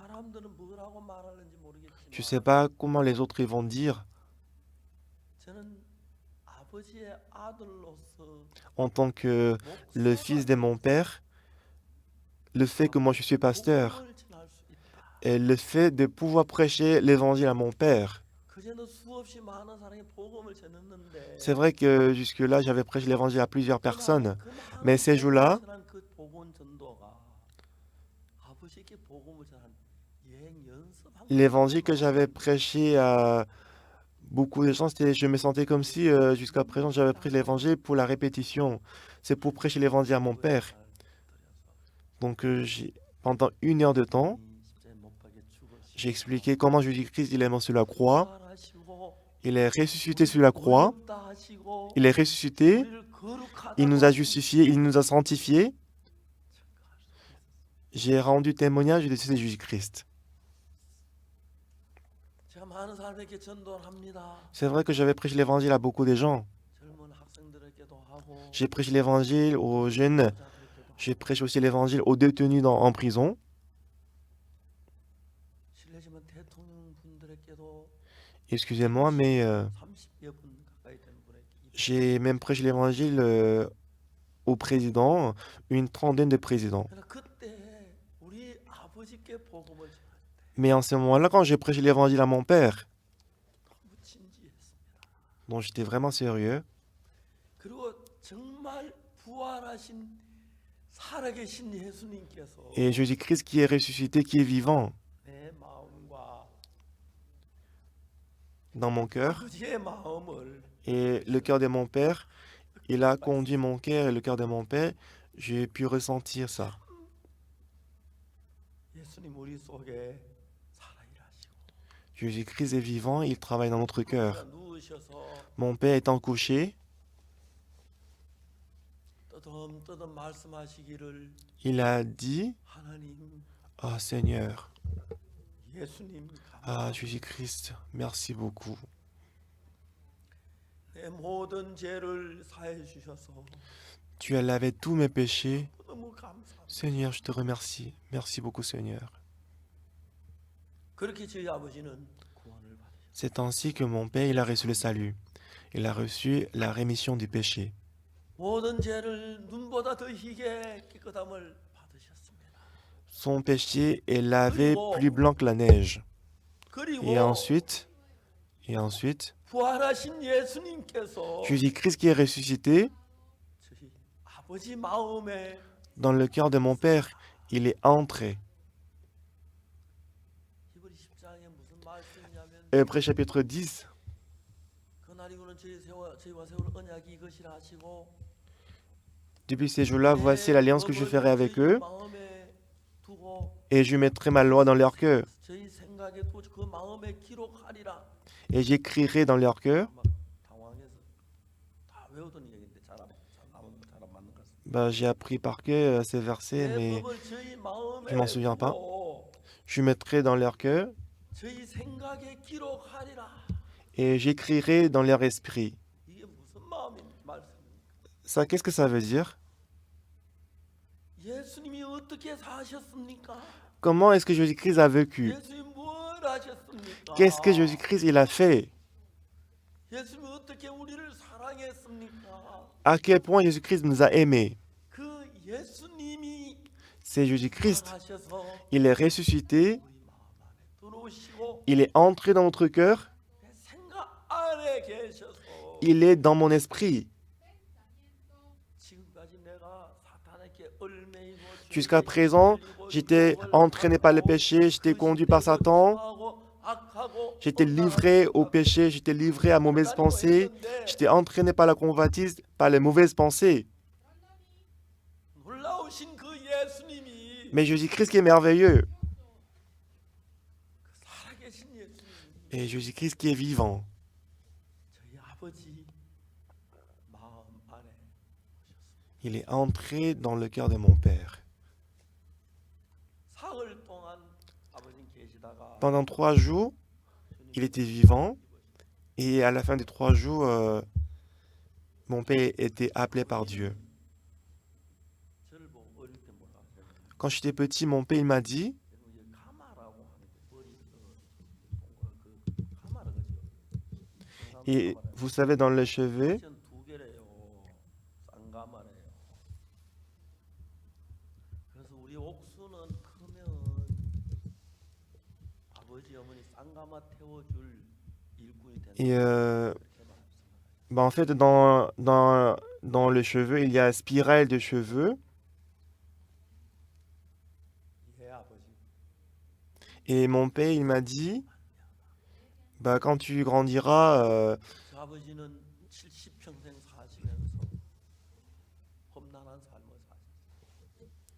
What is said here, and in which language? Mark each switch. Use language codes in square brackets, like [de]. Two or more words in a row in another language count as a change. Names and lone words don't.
[ko] 사람들은 뭐라고 말하는지 [fr] je ne sais [ko] 모르겠지만 [fr] pas comment les autres ils vont dire. [ko] 저는 아버지의 아들로서 [fr] En tant que le fils de mon père, le fait que moi je suis pasteur [ko] 복음을 전할 수 있다. [fr] et le fait de pouvoir prêcher l'évangile à mon père. [ko] 그전에 수없이 많은 사람이 복음을 전했는데 [fr] C'est vrai que jusque-là, j'avais prêché l'évangile à plusieurs personnes. Mais ces jours-là, [ko] 그 복음 전도가 아버지께 복음을 전한 여행 연습한 [fr] l'évangile que j'avais prêché à beaucoup de gens, je me sentais comme si jusqu'à présent j'avais pris l'évangile pour la répétition. C'est pour prêcher l'évangile à mon père. Donc pendant 1 heure de temps, j'ai expliqué comment Jésus-Christ il est mort sur la croix, il est ressuscité sur la croix, il est ressuscité, il nous a justifiés, il nous a sanctifiés. J'ai rendu témoignage de ce Jésus-Christ. [ko] 제가 많은 사람에게 전도를 합니다. [fr] C'est vrai que j'avais prêché l'évangile à beaucoup de gens. [ko] 젊은 학생들에게도 하고 [fr] J'ai prêché l'évangile aux jeunes. [ko] 여자들에게도 [fr] J'ai prêché aussi l'évangile aux détenus en prison. [ko] 실례지만 대통령 분들에게도 [fr] Excusez-moi, mais [ko] 30여 분 가까이 되는 분에게 [fr] j'ai même prêché l'évangile au président, une trentaine de présidents. [ko] 그러나 그때 우리 아버지께 복음을 전할 때 [fr] Mais en ce moment-là, quand j'ai prêché l'évangile à mon père, [ko] 너무 진지했습니다. [fr] dont j'étais vraiment sérieux, [ko] 그리고 정말 부활하신 살아계신 예수님께서 [fr] et Jésus-Christ qui est ressuscité, qui est vivant [ko] 내 마음과 [fr] dans mon cœur, [ko] 아버지의 마음을 [fr] et le cœur de mon père, il a conduit mon cœur et le cœur de mon père, j'ai pu ressentir ça. [ko] 예수님 우리 속에 살아 일하시고 [fr] Jésus-Christ est vivant, il travaille dans notre cœur. [ko] 누우셔서 [fr] Mon père étant couché, [ko] 떠듬떠듬 말씀하시기를 [fr] il a dit, [ko] 하나님 [fr] oh Seigneur, [ko] 예수님 Ah, 감사합니다. [fr] Jésus-Christ, merci beaucoup. [ko] 내 모든 죄를 사해 주셔서 [fr] Tu as lavé tous mes péchés. [ko] 너무 감사합니다. [fr] Seigneur, je te remercie. Merci beaucoup, Seigneur. [ko] 그렇게 저희 아버지는 구원을 받으셨습니다. [fr] C'est ainsi que mon Père, il a reçu le salut. Il a reçu la rémission du péché. [ko] 모든 죄를 눈보다 더 희게 깨끗함을 받으셨습니다. [fr] Son péché est lavé plus blanc que la neige. [ko] 그리고 [fr] Et ensuite, [ko] 부활하신 예수님께서 [fr] Jésus-Christ qui est ressuscité, [ko] 저희 아버지 마음에 [fr] dans le cœur de mon Père, il est entré. [ko] 히브리 10장에 무슨 말씀이냐면 [fr] Hébreux chapitre 10. [ko] 그날이고는 저희와 세울 언약이 이것이라 하시고 [fr] Depuis ces jours-là, voici l'alliance que je ferai avec [ko] 저희 [fr] eux, [ko] 마음에 두고 [fr] et je mettrai ma loi dans leur cœur, [ko] 저희 생각에 또 그 마음에 기록하리라. [fr] et j'écrirai dans leur cœur. [ko] 막 당황해서 다 외우던 얘기인데 잘 안 맞는 것 같습니다. [fr] Bah, j'ai appris par cœur ces versets, [ko] 내 [fr] mais [ko] 법을 저희 마음에 [fr] je m'en souviens pas. [ko] 두고 [fr] Je mettrai dans leur cœur, [ko] 저희 생각에 기록하리라. [fr] et j'écrirai dans leur esprit. [ko] 이게 무슨 마음인 말씀입니까? [fr] Ça, qu'est-ce que ça veut dire? [ko] 예수님이 어떻게 사셨습니까? [fr] Comment est-ce que Jésus-Christ a vécu? [ko] 예수님 뭘 하셨습니까? [fr] Qu'est-ce que Jésus-Christ il a fait? [ko] 예수님이 어떻게 우리를 사랑했습니까? [fr] À quel point Jésus-Christ nous a aimés? [ko] 그 예수님이 [fr] C'est Jésus-Christ. [ko] 하셔서 [fr] Il est ressuscité, [ko] 우리 마음 안에 들어오시고 [fr] il est entré dans notre cœur, [ko] 내 생각 안에 계셔서 [fr] il est dans mon esprit. [ko] 지금까지 내가 사탄에게 얽매이고 [fr] Jusqu'à présent, j'étais entraîné par le péché, j'étais conduit par Satan, j'étais livré au péché, j'étais livré à mauvaises pensées, j'étais entraîné par la convoitise, par les mauvaises pensées. [ko] 놀라우신 그 예수님이 [fr] Mais Jésus-Christ qui est merveilleux, [ko] 살아계신 예수님 [fr] et Jésus-Christ qui est vivant, [ko] 저희 아버지 마음 안에 [fr] il est entré dans le cœur de mon Père. [ko] 사흘 동안 아버지 계시다가 [fr] Pendant 3 jours, il était vivant, et à la fin des 3 jours, mon Père était appelé par Dieu. [ko] 저를 보고 어릴 때 뭐라 하셨냐면 [fr] Quand j'étais petit, mon Père il m'a dit, [ko] 이게 가마라고 하는데 머리 동그란 그 가마라 그죠? [fr] et vous savez, dans les cheveux, [ko] 두 개래요. 쌍가마래요. 그래서 우리 옥수는 크면 아버지 어머니 쌍가마 태워줄 일꾼이 된다. [fr] et [ko] 이렇게 말씀하셨어요. [fr] bah, en fait, dans le cheveu, il y a spirale de cheveux, [ko] 예 아버지. [fr] et mon Père il m'a dit, bah, quand tu grandiras, [ko] 저 아버지는 70평생 사시면서 험난한 삶을 사셨어요.